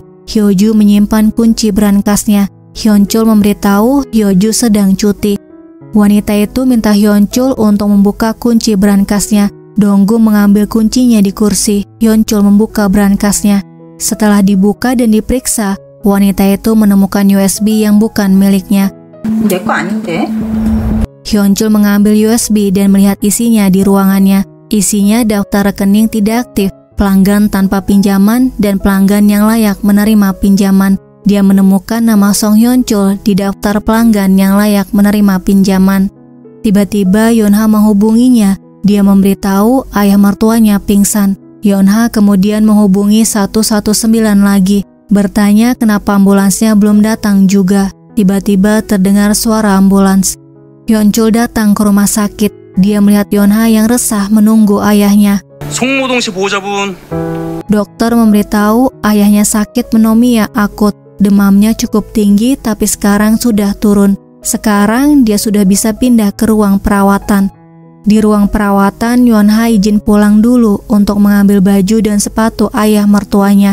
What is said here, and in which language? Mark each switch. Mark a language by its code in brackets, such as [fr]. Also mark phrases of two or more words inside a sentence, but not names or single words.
[id] Hyoju menyimpan kunci berangkasnya. Hyunchul memberitahu Hyoju sedang cuti. Wanita itu minta Hyunchul untuk membuka kunci berangkasnya. Donggu mengambil kuncinya di kursi. Hyunchul membuka berangkasnya. Setelah dibuka dan diperiksa, wanita itu menemukan USB yang bukan miliknya. [ko] 내 거 아닌데? [id] Hyunchul mengambil USB dan melihat isinya di ruangannya. Isinya daftar rekening tidak aktif, pelanggan tanpa pinjaman, dan pelanggan yang layak menerima pinjaman. Dia menemukan nama Song Hyunchul di daftar pelanggan yang layak menerima pinjaman. Tiba-tiba Yonha menghubunginya. Dia memberitahu ayah mertuanya pingsan. Yonha kemudian menghubungi 119 lagi, bertanya kenapa ambulansnya belum datang juga. Tiba-tiba terdengar suara ambulans. Hyunchul datang ke rumah sakit. Dia melihat Yonha yang resah menunggu ayahnya. [ko] 송모동 씨 보호자분. [id] Dokter memberitahu ayahnya sakit pneumonia akut. Demamnya cukup tinggi tapi sekarang sudah turun. Sekarang dia sudah bisa pindah ke ruang perawatan. Di ruang perawatan, Yonha izin pulang dulu untuk mengambil baju dan sepatu ayah mertuanya.